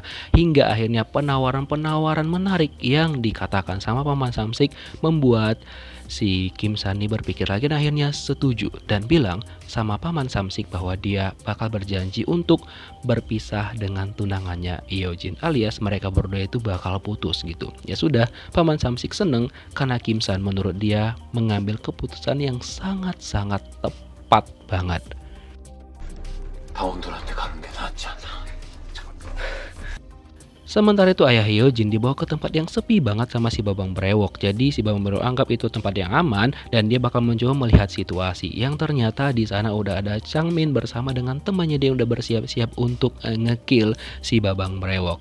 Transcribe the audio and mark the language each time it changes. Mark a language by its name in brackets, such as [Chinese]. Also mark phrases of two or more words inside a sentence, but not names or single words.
[Indonesian] Hingga akhirnya penawaran-penawaran menarik yang dikatakan sama Paman Samsik membuat si Kim San ini berpikir lagi, dan akhirnya setuju dan bilang sama Paman Samsik bahwa dia bakal berjanji untuk berpisah dengan tunangannya Yeojin, alias mereka berdua itu bakal putus gitu. Ya sudah, Paman Samsik seneng karena Kim San menurut dia mengambil keputusan yang sangat-sangat tepat banget. [Korean] 다원들한테 가는 게 낫지 않나? [Indonesian] Sementara itu ayah Yeojin dibawa ke tempat yang sepi banget sama si Babang Brewok. Jadi si Babang Brewok anggap itu tempat yang aman dan dia bakal mencoba melihat situasi. Yang ternyata di sana udah ada Changmin bersama dengan temannya, dia udah bersiap-siap untuk ngekill si Babang Brewok.